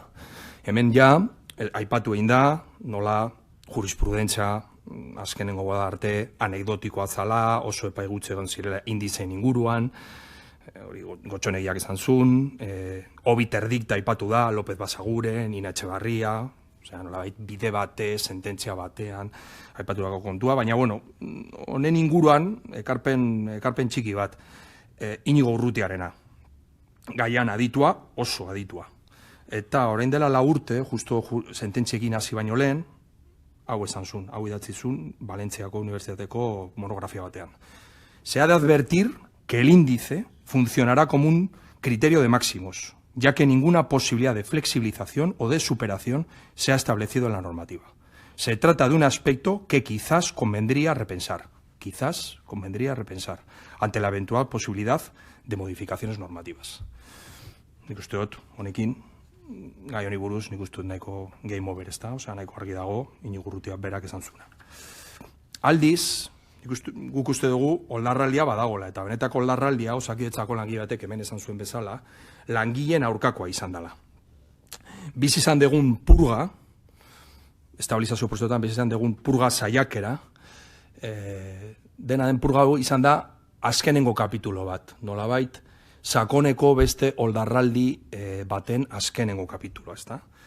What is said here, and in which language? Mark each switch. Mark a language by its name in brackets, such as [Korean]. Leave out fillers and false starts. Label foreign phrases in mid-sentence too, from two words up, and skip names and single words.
[Basque] Hemen ja, aipatu egin da, nola jurisprudentza azkenengo bada arte anekdotikoa zala, oso epai gutxi egon zirela indizen inguruan, hori Gotxonegiak izan zuen, [Latin] Obiter dikta [Basque] aipatu da, López Basagure, Nina Etxebarria, nolabait bide bate, sententzia batean, aipaturako kontua, baina, honen inguruan, ekarpen txiki bat, Inigo Urrutiarena, gaian aditua, oso aditua. Eta orain dela 4 urte, justo sententziekin hasi baino lehen, hau esan zuen, hau idatzi zuen, Valentziako Unibertsitateko monografia batean. [Spanish] Se ha de advertir que el índice funcionará como un criterio de máximos, ya que ninguna posibilidad de flexibilización o de superación se ha establecido en la normativa. Se trata de un aspecto que quizás convendría repensar, ante la eventual posibilidad de modificaciones normativas. [Basque] Nik uste dut, honekin, gai honi buruz, nik uste dut nahiko [English] game over, [Basque] ezta? Nahiko argi dago, Inigo Urrutia berak esan zuena. Aldiz, guk uste dugu oldarraldia badagola, eta benetako oldarraldia, Osakidetzako langile batek hemen esan zuen bezala, langileen aurkakoa izan dela. Biz izan degun purga, estabilizazio prozesuetan biz izan degun purga saiakera, dena den purga izan da azkenengo kapitulo bat, nolabait, sakoneko beste oldarraldi baten azkenengo kapituloa, ezta?